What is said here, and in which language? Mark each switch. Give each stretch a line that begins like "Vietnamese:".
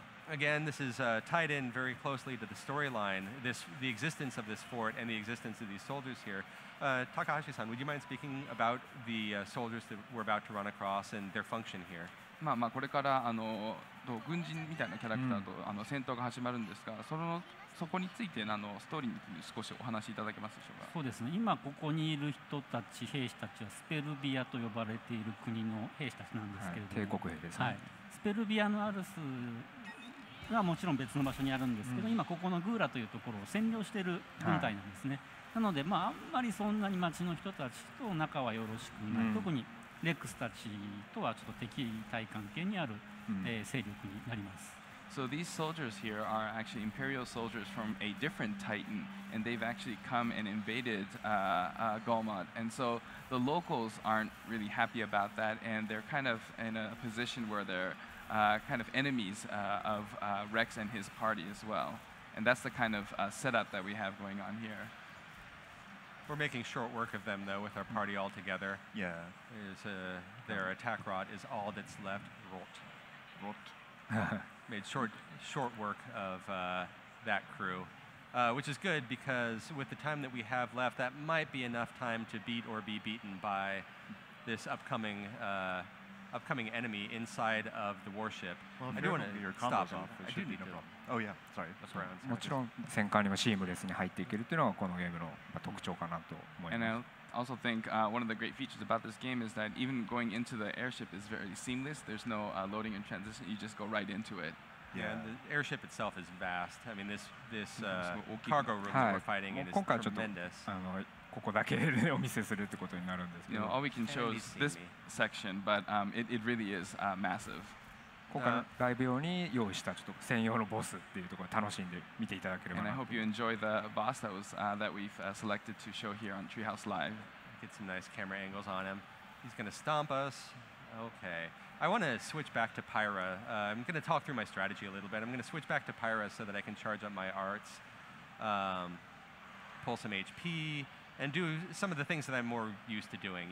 English: again, this is tied in very closely to the storyline, the existence of this fort and the existence of these soldiers here. Takahashi-san, would you mind speaking about the soldiers that we're about to run across and their function here?
Japanese: これから軍人みたいなキャラクターと戦闘が始まるんですが、そこについてストーリーに少しお話しいただけますでしょうか。そうですね。今ここにいる人たち、兵士たちはスペルビアと呼ばれている国の兵士たちなんですけれども、帝国兵ですね。はい、スペルビアのアルスはもちろん別の場所にあるんですけど、今ここのグーラというところを占領している軍隊なんですね。なので、あんまりそんなに町の人たちと仲はよろしくない、特にレックスたちとはちょっと敵対関係にある、勢力になります。
English: So these soldiers here are actually Imperial soldiers from a different Titan, and they've actually come and invaded Golmod. And so the locals aren't really happy about that, and they're kind of in a position where they're kind of enemies of Rex and his party as well. And that's the kind of setup that we have going on here. We're making short work of them, though, with our party all together. Yeah. Their attack rod is all that's left. Rot. Made short work of that crew, which is good because with the time that we have left, that might be enough time to beat or be beaten by this upcoming enemy inside of the warship. Well, I do want to stop off. I do need to. Oh yeah, sorry.
Japanese: もちろん戦艦にもシームレスに入っていけるというのがこのゲームの特徴かなと思います。
English: And I also think one of the great features about this game is that even going into the airship is very seamless. There's no loading and transition. You just go right into it. Yeah, and the airship itself is vast. I mean, this cargo room that we're fighting in is tremendous.
Japanese: ここだけお見せするってことになるんですけど。
English: All we can show is this section, but it really is massive.
Japanese: 今回のライブ用に用意したちょっと専用のボスっていうところを楽しんで見ていただければ
English: And
Japanese: な
English: I
Japanese: と。
English: hope you enjoy the boss that we've selected to show here on Treehouse Live. Get some nice camera angles on him. He's going to stomp us. Okay. I want to switch back to Pyra. I'm going to talk through my strategy a little bit. I'm going to switch back to Pyra so that I can charge up my arts, pull some HP, and do some of the things that I'm more used to doing.